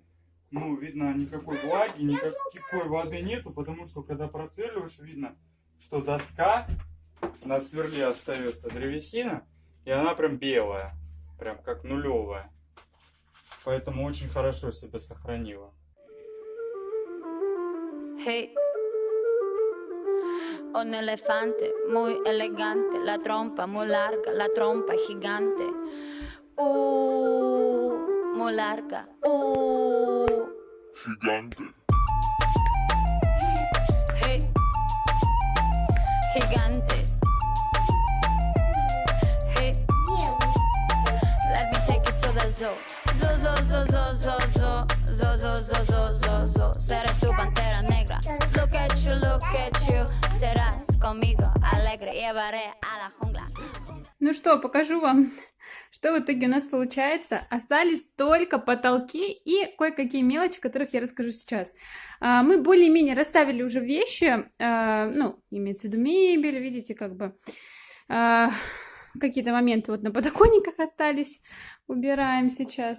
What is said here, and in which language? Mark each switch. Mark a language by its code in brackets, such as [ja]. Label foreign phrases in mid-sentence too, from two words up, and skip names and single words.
[ru] Ну, видно, никакой влаги, никакой воды нету, потому что когда просверливаешь, видно, что доска на сверле остается древесина, и она прям белая, прям как нулевая. Поэтому очень хорошо себя сохранила. Hey. [es] Un elefante muy elegante, la trompa muy larga, la trompa gigante. Muy larga. Gigante. Hey. Gigante. [en] Hey. Let me take it to the zoo. Zoo, zoo, zoo, zoo, zoo, zoo. Zoo, zoo, zoo, zoo, zoo, zoo. [es] Seré tu pantera negra. [en] Look at you, look at you. [es] Serás conmigo alegre. Llevaré a la jungla. [ru] Ну что, покажу вам, что в итоге у нас получается. Остались только потолки и кое-какие мелочи, о которых я расскажу сейчас. Мы более-менее расставили уже вещи, ну, имеется в виду мебель, видите, как бы какие-то моменты вот на подоконниках остались, убираем сейчас.